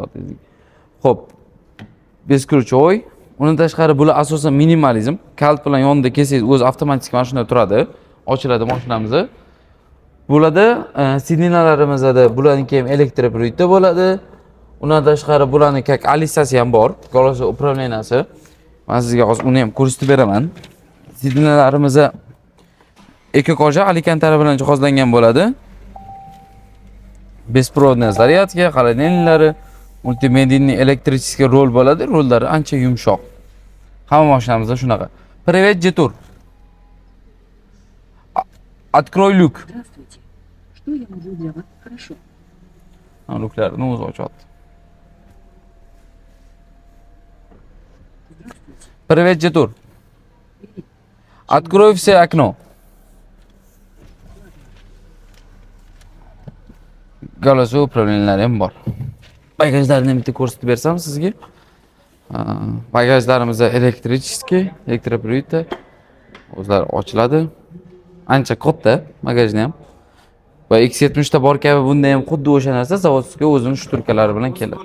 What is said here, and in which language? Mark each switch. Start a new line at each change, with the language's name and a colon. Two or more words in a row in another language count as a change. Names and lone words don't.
Uzbek: Xo'p. Beskruchoy. Undan tashqari bular asosan minimalizm. Kalt bilan yonida kelsangiz, o'zi avtomatik mashina turadi. Ochiladi mashinamizni. Bularda sidinalarimizda bularning ham elektropриводda bo'ladi. Undan tashqari bularning как alisasi ham bor.
Russian: Колесо управленияsi.
Uzbek: Men sizga hozir uni ham ko'rsatib beraman. Sidinalarimiz ekokoja alikantara bilan jihozlangan bo'ladi.
Russian: Беспроводная зарядка,
Uzbek: холодильниклari, multimedianing elektrichеский rol bo'ladi. Rollari ancha yumshoq. Hamma mashinamizda shunaqa.
Russian: Привет, Jetur. Открой люк. Здравствуйте. Что я могу для вас? Хорошо.
Uzbek: Luklarni o'zi ochadi.
Russian: Здравствуйте. Привет, Jetur. Открой все окно. Колесо управленiyalari
Uzbek: ham bor. Bagajlarni bitta ko'rsatib bersam sizga. Bagajlarimiz elektrichеский, elektropриводda. O'zlari ochiladi. Ancha katta bagajni ham. Va X70 da bor kabi bunda ham xuddi o'sha narsa zavodskiy o'zining shturkalari bilan keladi.